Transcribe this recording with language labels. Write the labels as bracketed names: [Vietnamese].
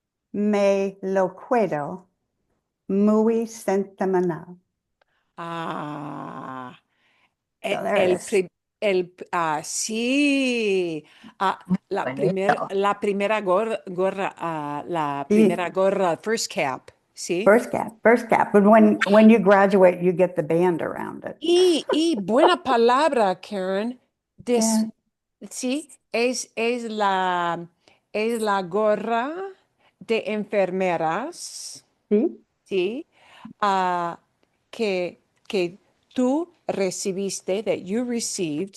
[Spanish] Me lo quedo muy sentimental. ah. [English] So there it is. [Spanish] Sí. La primera gorra, la Sí. primera gorra, [English] first cap, [Spanish] ¿sí? [English] First cap. But when you graduate, you get the band around it. [Spanish] Y buena palabra, Karen. Yeah. Sí, es la gorra de enfermeras, Sí, ¿sí? Ah, que tú recibiste, [English] that you received,